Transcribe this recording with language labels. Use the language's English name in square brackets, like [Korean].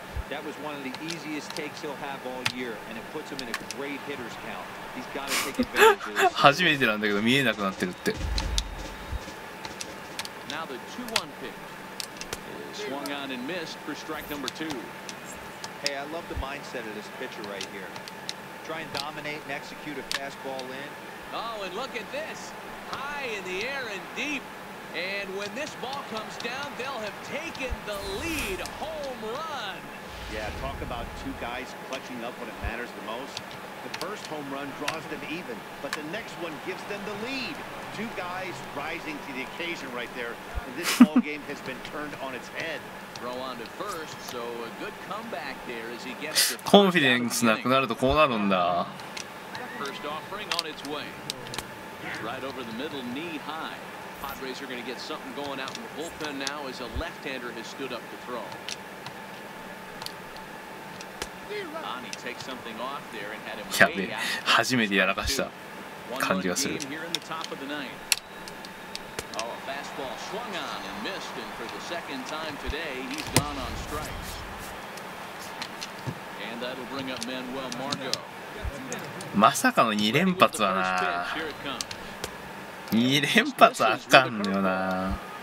[English] That was one of the easiest takes he'll have all year, and it puts him in a great hitter's count. He's got to take advantage of this. [Japanese] 初めてなんだけど見えなくなってるって。 [English] Now the 2-1 pitch is swung on and missed for strike number 2. Hey, I love the mindset of this pitcher right here. Try and dominate and execute a fastball in. Oh, and look at this. High in the air and deep. And when this ball comes down, they'll have taken the lead. Home run. Yeah, talk about two guys clutching up when it matters the most. The first home run draws them even, but the next one gives them the lead. Two guys rising to the occasion right there, and this ball game has been turned on its head. Throw on to first, so a good comeback there as he gets the [Japanese] コンフィデンスなくなるとこうなるんだ。 [English] first offering on its way. Right over the middle, knee high. Padres are going to get something going out in the bullpen now as a left-hander has stood up to throw. Ani takes something off there and had him [Japanese] やべ [English] way [Japanese] え、 [English] out. [Japanese] 初めてやらかした感じがする。 [English] 1-1 game here in the top of the ninth. Oh, a fastball swung on and missed, and for the second time today, he's gone on strikes. And that'll bring up Manuel Margot. [Japanese] まさかの2連発はな。2連発あかんのよな。